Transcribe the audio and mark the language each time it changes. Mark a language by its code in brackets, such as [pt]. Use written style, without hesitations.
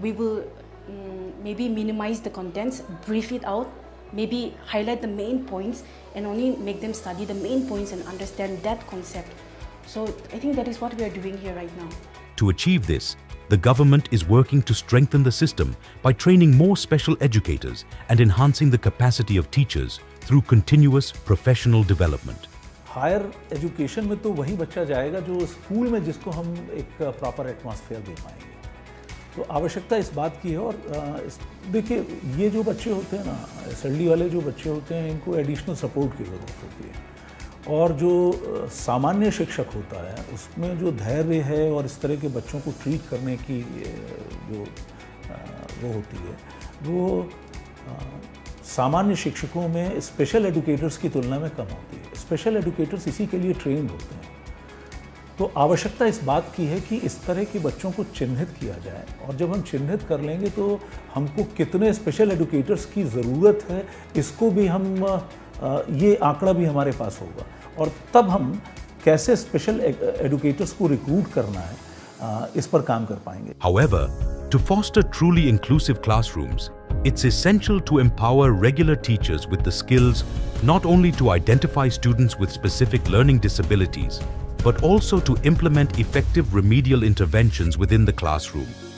[en] We will maybe minimize the contents, brief it out, maybe highlight the main points and only make them study the main points and understand that concept. So I think that is what we are doing here right now. To achieve this, the government is working to strengthen the system by training more special educators and enhancing the capacity of teachers through continuous professional development. [hi] Higher education में तो वही बच्चा जाएगा जो school में जिसको हम एक प्रॉपर एटमॉस्फेयर दे पाएंगे। तो आवश्यकता इस बात की है। और देखिए, ये जो बच्चे होते हैं ना, SLD वाले जो बच्चे होते हैं, इनको एडिशनल सपोर्ट की ज़रूरत होती है। और जो सामान्य शिक्षक होता है उसमें जो धैर्य है और इस तरह के बच्चों को ट्रीट करने की जो वो होती है, वो सामान्य शिक्षकों में स्पेशल एजुकेटर्स की तुलना में कम होती है। स्पेशल एजुकेटर्स इसी के लिए ट्रेंड होते हैं। तो आवश्यकता इस बात की है कि इस तरह के बच्चों को चिन्हित किया जाए, और जब हम चिन्हित कर लेंगे तो हमको कितने स्पेशल एजुकेटर्स की ज़रूरत है इसको भी हम ये आंकड़ा भी हमारे पास होगा, और तब हम कैसे स्पेशल एजुकेटर्स को रिक्रूट करना है इस पर काम कर पाएंगे। [en] However, to foster truly inclusive classrooms, it's essential to empower regular teachers with the skills not only to identify students with specific learning disabilities, but also to implement effective remedial interventions within the classroom.